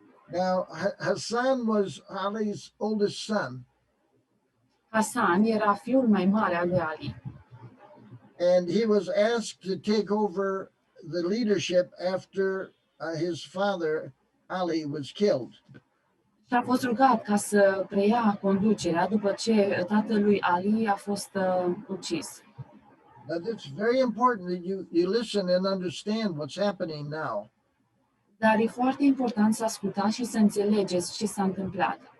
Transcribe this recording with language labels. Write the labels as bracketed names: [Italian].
[English] Now, Hassan was Ali's oldest son. [Romanian] Hassan era fiul mai mare al lui Ali. [English] And he was asked to take over the leadership after his father, Ali, was killed. [Romanian] Și a fost rugat ca să preia conducerea după ce tatălui Ali a fost ucis. [English] Now, it's very important that you listen and understand what's happening now. [Romanian] Dar e foarte important să ascultați și să înțelegeți ce s-a întâmplat.